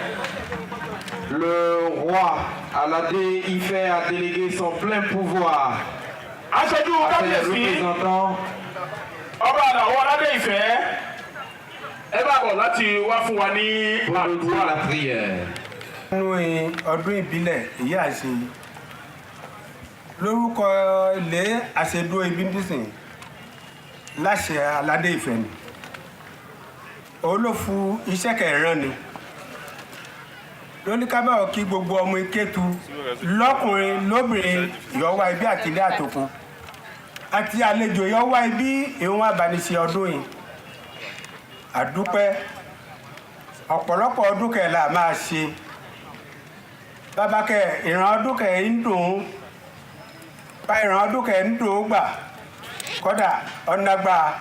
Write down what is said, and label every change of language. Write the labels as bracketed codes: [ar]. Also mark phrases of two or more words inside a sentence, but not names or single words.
[fr] Le roi Alade Ife a délégué son plein pouvoir à ses représentants. Pour la prière. [yo] Ọdún ìbílẹ̀ èyí àṣe lórúkọ ilé àṣedó ibi nísìn láṣẹ Aládé Ìfẹ́ ni olófu iṣẹ́ kẹrìnrán ni lóní kábàáwọ̀ kí gbogbo ọmọ Ìkétu lọ́kùnrin lóbìnrin yọ̀wá ibi àtìlé àtòkù àti àlejò yọ̀wá ibi ìwọ̀n àbánisí ọdún yìí àdúpẹ́ ọ̀pọ̀lọpọ̀ ọdún kẹ̀lá máa ṣe bàbá kẹ ìran ọdún kẹ ń dùn bá ìran ọdún kẹ ń dùn gbà kódà ọ̀nàgbà